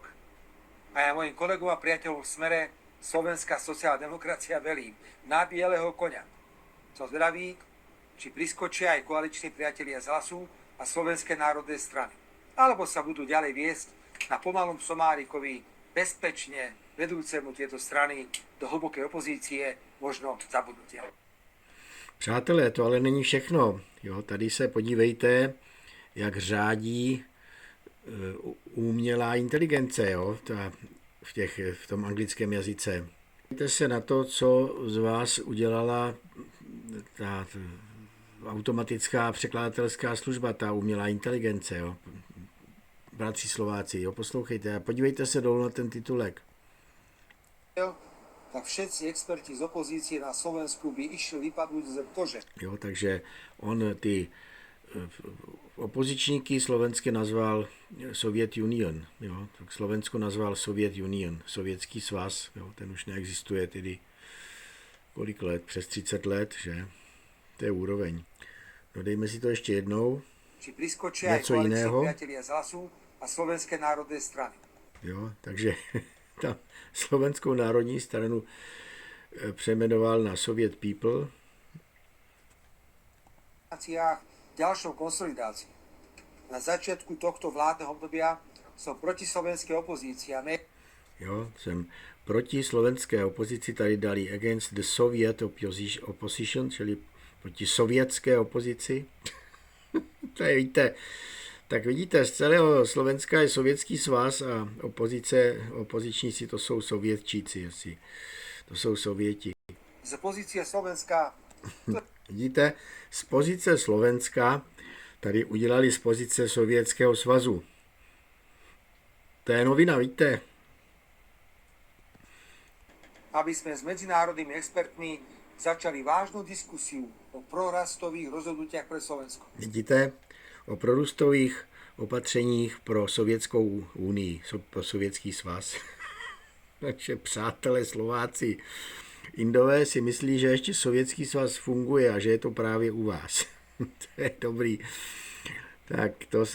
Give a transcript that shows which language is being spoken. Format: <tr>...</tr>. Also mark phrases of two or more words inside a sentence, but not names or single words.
<sk>A ja mojim kolegom a priateľom v Smere Slovenská sociálna demokracia velím na bieleho koňa. Som zvedavý, či priskočia aj koaliční priatelia z Hlasu a Slovenské národné strany. Alebo sa budú ďalej viesť na pomalom Somárikovi bezpečne vedúcemu tieto strany do hlbokej opozície, možno zabudnutia.</sk> <cs>Přátelé, to ale není všechno. Jo, tady se podívejte, jak řádí umělá inteligence, jo, v tom anglickém jazyce. Podívejte se na to, co z vás udělala ta automatická překladatelská služba, ta umělá inteligence. Jo. Bratři Slováci, jo, poslouchejte a podívejte se dolů na ten titulek.</cs> <sk>Tak všetci experti z opozície na Slovensku by išli vypadnúť z kože.</sk> <cs>Jo, takže on ty opozičníky slovenské nazval</cs> <en>Soviet Union.</en> <cs>Jo, tak Slovensko nazval</cs> <en>Soviet Union,</en> <cs>Sovětský svaz. Jo, ten už neexistuje tedy kolik let, přes 30 let, že? To je úroveň. No dejme si to ještě jednou.</cs> <sk>Či priskočia aj koaliční priatelia z Hlasu a Slovenské národné strany.</sk> <cs>Jo, takže tam Slovenskou národní stranu přejmenoval na</cs> <en>Soviet People.</en> <sk>Ďalšou konsolidáciou. Na začiatku tohto vládneho obdobia som proti slovenskej opozícii a</sk> <cs>Jo, jsem proti slovenské opozici, tady dali</cs> <en>against the Soviet opposition,</en> <cs>čili proti sovětské opozici. To je, víte, tak vidíte, z celého Slovenska je Sovětský svaz a opozičníci to jsou Sovětčíci, asi. To jsou Sověti.</cs> <sk>Z pozície Slovenska...</sk> <cs>Vidíte, z pozice Slovenska tady udělali z pozice Sovětského svazu. To je novina, víte.</cs> <sk>Aby sme s medzinárodnými expertmi začali vážnu diskusiu o prorastových rozhodnutiach pre Slovensko.</sk> <cs>Vidíte, o prorůstových opatřeních pro Sovětskou unii, pro Sovětský svaz. Takže přátelé Slováci, Indové si myslí, že ještě Sovětský svaz funguje a že je to právě u vás. To je dobrý. Tak to se povedlo.</cs>